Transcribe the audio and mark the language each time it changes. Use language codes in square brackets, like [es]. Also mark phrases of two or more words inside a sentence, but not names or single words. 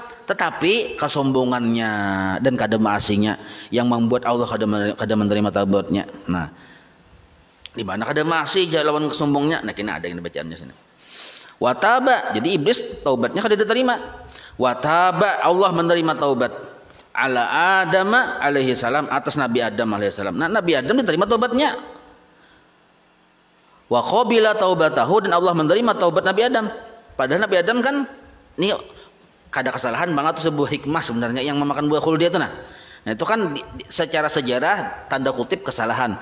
[bjn] Tetapi kesombongannya dan kada maasinya yang membuat Allah kada menerima taubatnya. Nah, di mana kada maasi lawan kesombongnya? Nah, kini ada yang bacaannya sini. Wataba, jadi iblis taubatnya kada diterima. Wataba, Allah menerima taubat [ar] على آدم عليه السلام, [bjn] atas Nabi Adam alaihi salam. Nah, Nabi Adam diterima taubatnya. [ar] وقبل توبته, [bjn] dan Allah menerima taubat Nabi Adam. Padahal Nabi Adam kan ini kada kesalahan banget, itu sebuah hikmah sebenarnya yang memakan buah khuldi itu nah. Nah, itu kan secara sejarah tanda kutip kesalahan.